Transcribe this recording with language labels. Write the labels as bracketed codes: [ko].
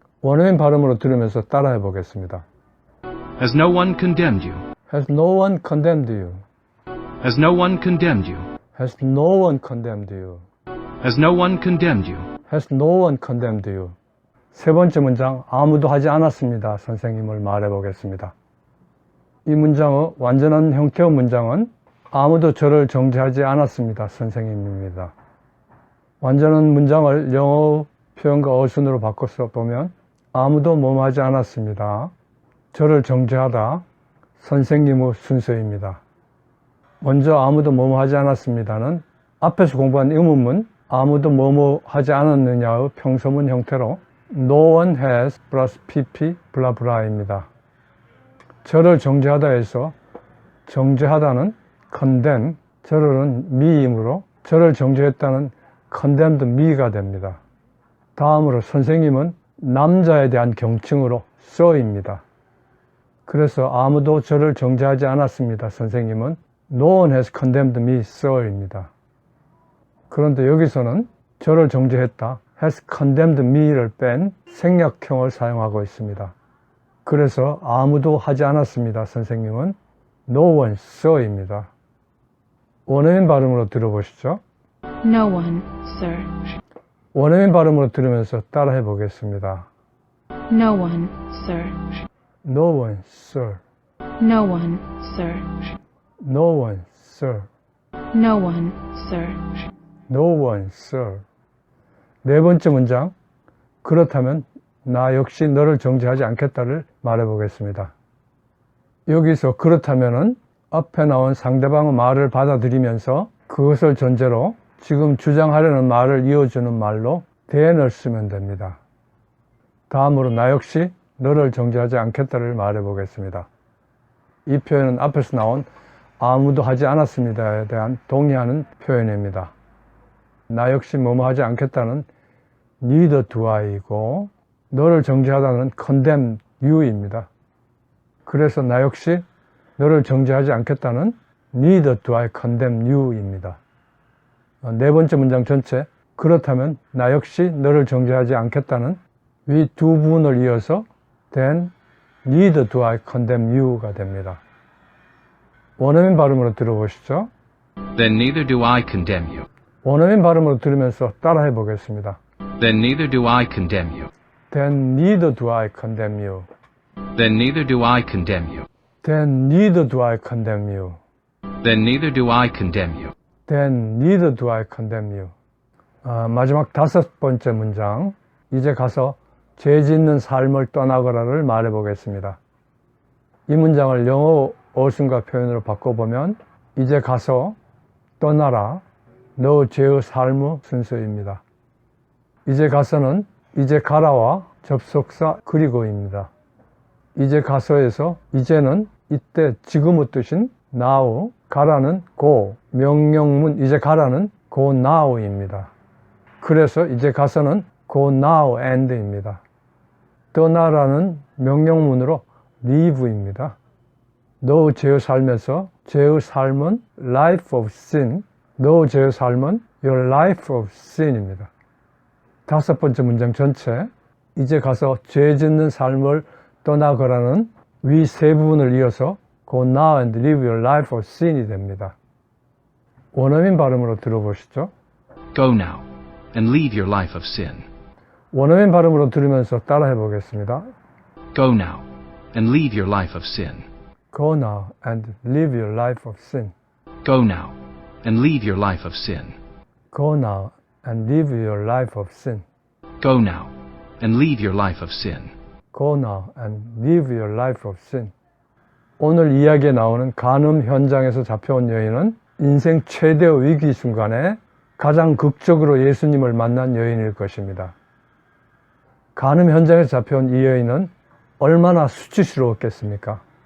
[ko] 원어민 발음으로 들으면서 따라해 보겠습니다. [en] Has no one condemned you? Has no one condemned you? Has no one condemned you? Has no one condemned you? Has no one condemned you? Has no one condemned you? [ko] 세 번째 문장, 아무도 하지 않았습니다. 선생님을 말해 보겠습니다. 이 문장의 완전한 형태의 문장은 아무도 저를 정죄하지 않았습니다. 선생님입니다. 완전한 문장을 영어 표현과 어순으로 바꿔서 보면 아무도 뭐뭐 하지 않았습니다. 저를 정죄하다, 선생님의 순서입니다. 먼저 아무도 뭐뭐 하지 않았습니다는 앞에서 공부한 의문문 아무도 뭐뭐 하지 않았느냐의 평서문 형태로 [en] No one has plus pp [ko] 블라블라입니다. 저를 정죄하다에서 정죄하다는 condemn, 저를은 me이므로 저를 정죄했다는 condemned me가 됩니다. 다음으로 선생님은 남자에 대한 경칭으로 so입니다. 그래서 아무도 저를 정죄하지 않았습니다. [en] 선생님은 No one has condemned me, sir입니다. 그런데 여기서는 저를 정죄했다, has condemned me를 뺀 생략형을 사용하고 있습니다. 그래서 아무도 하지 않았습니다. 선생님은 No one, sir입니다. [ko] 원어민 발음으로 들어보시죠. [en] No one, sir. [ko] 원어민 발음으로 들으면서 따라해 보겠습니다. [en] No one, sir. No one, sir. No one, sir. No one, sir. No one, sir. No one, sir. [ko] 네 번째 문장, 그렇다면 나 역시 너를 정죄하지 않겠다를 말해 보겠습니다. 여기서 그렇다면은 앞에 나온 상대방의 말을 받아들이면서 그것을 전제로 지금 주장하려는 말을 이어주는 말로 then을 쓰면 됩니다. 다음으로 나 역시 너를 정죄하지 않겠다를 말해 보겠습니다. 이 표현은 앞에서 나온 아무도 하지 않았습니다에 대한 동의하는 표현입니다. 나 역시 뭐뭐 하지 않겠다는 [en] neither do I [ko] 이고 너를 정죄하다는 condemn you입니다. 그래서 나 역시 너를 정죄하지 않겠다는 [en] neither do I condemn you입니다. [ko] 네 번째 문장 전체, 그렇다면 나 역시 너를 정죄하지 않겠다는 위 두 부분을 이어서 [en] then neither do I condemn you [ko] 가 됩니다. 원어민 발음으로 들어보시죠. [en] Then neither do I condemn you. [ko] 원어민 발음으로 들으면서 따라해 보겠습니다. [en] Then neither do I condemn you. Then neither do I condemn you. Then neither do I condemn you. Then neither do I condemn you. Then neither do I condemn you. Then neither do I condemn you. [ko] 마지막 다섯 번째 문장, 이제 가서 죄 짓는 삶을 떠나거라를 말해 보겠습니다. 이 문장을 영어 어순과 표현으로 바꿔보면 이제 가서 떠나라, 너 죄의 삶의 순서입니다. 이제 가서는 이제 가라와 접속사 그리고입니다. 이제 가서에서 이제는 이때 지금의 뜻인 now, 가라는 go, 명령문 이제 가라는 go now입니다. 그래서 이제 가서는 go now and입니다. 떠나라는 명령문으로 leave입니다. 너 죄의 삶에서 죄의 삶은 life of sin, 너 죄의 삶은 your life of sin입니다. 다섯 번째 문장 전체, 이제 가서 죄 짓는 삶을 떠나거라는 위 세 부분을 이어서 [en] go now and live your life of sin [ko] 이 됩니다. 원어민 발음으로 들어보시죠. [en] Go now and leave your life of sin. [ko] 원어민 발음으로 들으면서 따라해 보겠습니다. [en] Go now and leave your life of sin. Go now and live your life of sin. Go now and leave your life of sin. Go now and live your life of sin. Go now and leave your life of sin. Go now and live your life of sin. [ko] 오늘 이야기에 나오는 간음 현장에서 잡혀온 여인은 인생 최대의 위기 순간에 가장 극적으로 예수님을 만난 여인일 것입니다. 간음 현장에서 잡혀온 이 여인은 얼마나 수치스러웠겠습니까?